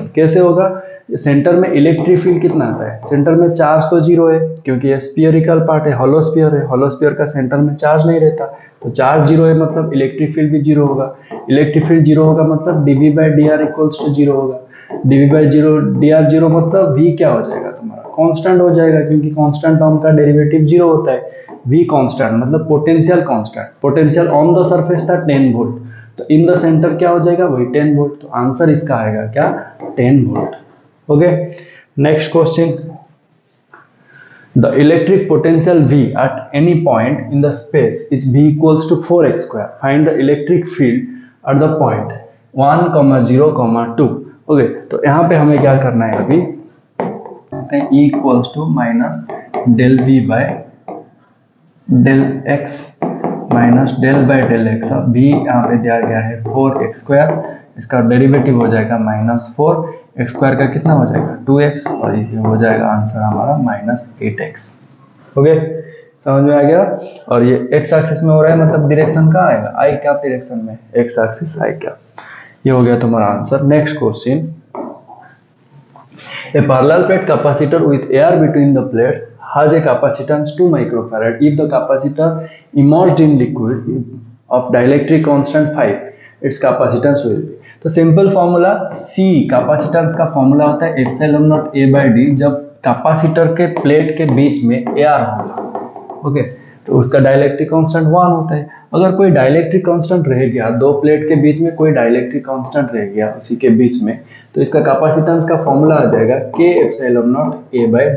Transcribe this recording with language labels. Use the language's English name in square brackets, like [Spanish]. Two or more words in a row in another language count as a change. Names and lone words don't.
[Hindi] कैसे होगा, सेंटर में [English] electric field [Hindi] कितना आता है, सेंटर में चार्ज तो 0 है क्योंकि ये [English] spherical part [Hindi] है, [English] hollow sphere [Hindi] है, [English] hollow sphere [Hindi] का सेंटर में चार्ज नहीं रहता, तो चार्ज 0 है मतलब [English] electric field [Hindi] भी 0 होगा, [English] electric field [Hindi] 0 होगा मतलब dV/dr = 0 होगा, dV/dr 0 मतलब V क्या हो जाएगा तुम्हारा कांस्टेंट हो जाएगा, क्योंकि [English] constant term [Hindi] का डेरिवेटिव 0 होता है। V कांस्टेंट मतलब [English] potential constant, potential on the surface [Hindi] था 10 वोल्ट, तो [English] in the center [Hindi] क्या हो जाएगा वही 10 वोल्ट, तो आंसर इसका आएगा क्या 10 वोल्ट। [English] okay, next question. The electric potential V at any point in the space is V = 4x². Find the electric field at the point 1, 0, 2. ओके, [Hindi] तो यहाँ पे हमें क्या करना है, अभी E = -del_V/del_x -del/del_x। V यहाँ पे दिया गया है 4x², इसका डेरिवेटिव हो जाएगा -4, x² का कितना हो जाएगा 2x, और ये हो जाएगा आंसर हमारा -8x। ओके, समझ में आ गया। और ये x एक्सिस में हो रहा है मतलब डायरेक्शन कहाँ आएगा, [English] i cap direction [Hindi] में, [English] x axis i cap. [Hindi] ये हो गया तुम्हारा आंसर। [English] next question. A parallel plate capacitor with air between the plates has a capacitance 2 microfarad. If the capacitor immersed in liquid of dielectric constant 5, its capacitance will be। [Hindi] तो [English] simple formula [Hindi] C कैपेसिटेंस का फॉर्मूला होता है ε0A/d, जब कैपेसिटर के प्लेट के बीच में एयर होगा। ओके, तो उसका [English] dielectric constant [Hindi] 1 होता है। अगर कोई [English] dielectric constant [Hindi] रह गया, दो प्लेट के बीच में कोई [English] dielectric constant [Hindi] रह गया उसी के बीच में, तो इसका कैपेसिटेंस का फॉर्मूला आ जाएगा K∈0A/d।